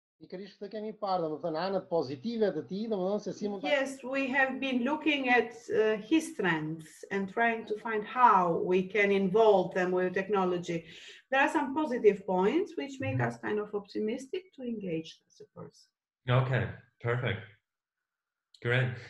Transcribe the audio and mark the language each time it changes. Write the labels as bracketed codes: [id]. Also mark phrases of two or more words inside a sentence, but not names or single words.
[sq] pikërisht këtë kemi parë, domethënë anët pozitive të tij, domethënë se si mund ta. [en] Yes, we have been looking at his strengths and trying to find how we can involve them with technology. There are some positive points which make us kind of optimistic to engage as a person. Okay, perfect. Great.